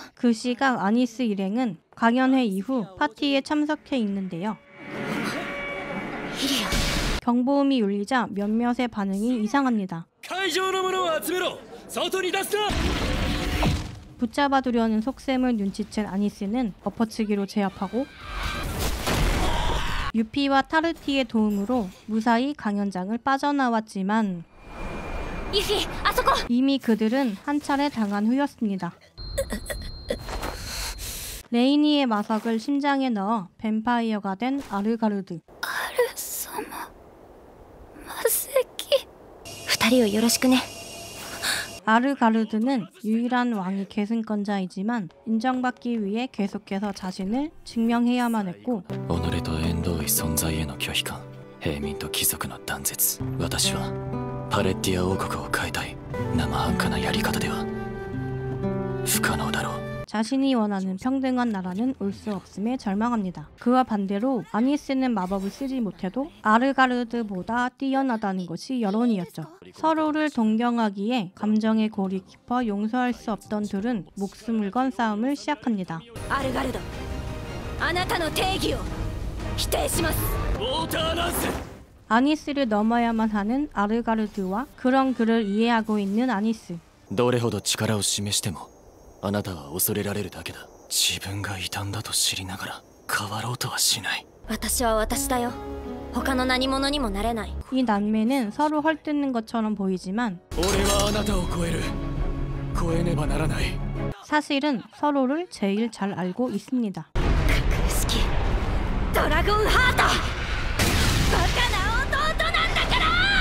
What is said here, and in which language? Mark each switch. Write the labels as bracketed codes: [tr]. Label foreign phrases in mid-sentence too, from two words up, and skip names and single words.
[ko] 그 시각 아니스 일행은 강연회 이후 파티에 참석해 있는데요. 경보음이 울리자 몇몇의 반응이 이상합니다. [ja] 会場の者を集めろ。外に出すな。 [ko] 붙잡아두려는 속셈을 눈치챈 아니스는 엎어치기로 제압하고 유피와 타르티의 도움으로 무사히 강연장을 빠져나왔지만 [ja] ユフィあそこ。 [ko] 이미 그들은 한 차례 당한 후였습니다. 레이니의 마석을 심장에 넣어 뱀파이어가 된 아르가르드. [ja] 二人をよろしくね。 [ko] 아르가르드는 유일한 왕의 계승권자이지만 인정받기 위해 계속해서 자신을 증명해야만 했고 [ja] 己と縁遠い存在への拒否感、平民と貴族の断絶。私はパレッティア王国を変えたい。生半可なやり方では不可能だろう。 [ko] 자신이 원하는 평등한 나라는 올 수 없음에 절망합니다. 그와 반대로 아니스는 마법을 쓰지 못해도 아르가르드보다 뛰어나다는 것이 여론이었죠. 서로를 동경하기에 감정의 골이 깊어 용서할 수 없던 둘은 목숨을 건 싸움을 시작합니다. [ja] アルガルド、あなたの定義を否定します。ウォーターランス。 [ko] 아니스를 넘어야만 하는 아르가르드와 그런 그를 이해하고 있는 아니스. [ja] どれほど力を示してもあなたは恐れられるだけだ。自分が異端だと知りながら変わろうとはしない。私は私だよ。他の何者にもなれない。 [ko] 이 남매는 서로 헐뜯는 것처럼 보이지만 [ja] 俺はあなたを超える。超えねばならない。 [ko] 사실은 서로를 제일 잘 알고 있습니다. [ja] 式ドラゴンハート、バカな弟なんだから。